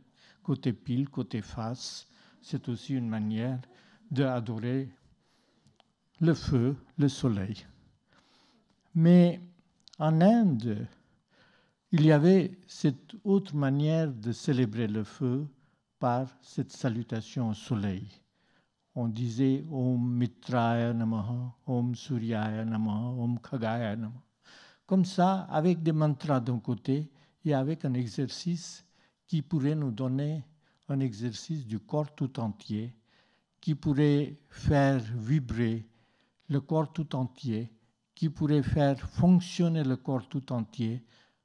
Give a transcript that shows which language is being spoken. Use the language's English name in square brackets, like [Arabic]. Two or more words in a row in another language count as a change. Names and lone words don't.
[French] Côté pile, côté face, c'est aussi une manière d'adorer le feu, le soleil. Mais en Inde, il y avait cette autre manière de célébrer le feu par cette salutation au soleil. On disait [Sanskrit] ॐ मित्राय नमः, ॐ सूर्याय नमः, ॐ खगाय नमः. [French] Comme ça, avec des mantras d'un côté et avec un exercice qui pourrait nous donner un exercice du corps tout entier, qui pourrait faire vibrer le corps tout entier, qui pourrait faire fonctionner le corps tout entier